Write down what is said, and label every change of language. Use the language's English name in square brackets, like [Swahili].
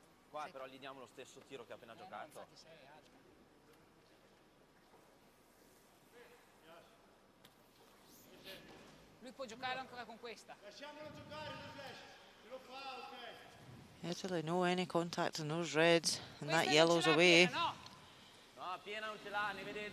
[Italian] Qua però gli diamo lo stesso tiro che ha appena giocato. Lui può giocare ancora con questa. Lasciamolo giocare, se lo fa, ok. [English] Italy, no any contact on those reds, and that yellow's away. [Italian] No, piena non ce l'ha, ne vede 2/3.